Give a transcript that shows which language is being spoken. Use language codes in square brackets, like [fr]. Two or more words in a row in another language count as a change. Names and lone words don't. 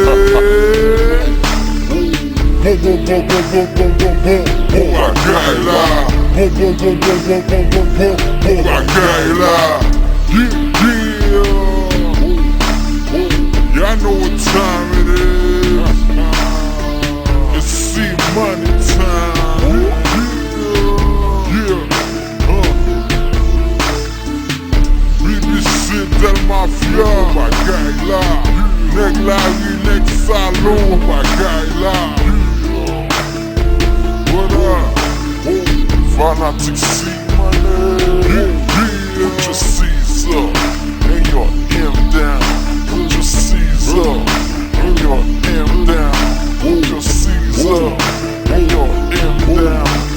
[en] Y'all know what time it is. It's C-Money time. BBC Del Mafia. [ht] Bagaille Neg la rue, neg salon. [en] Bagaille what up? Fanatic C-Money. Put your C's up and your M down. Put your C's up and your M down. Put your C's up and your M down.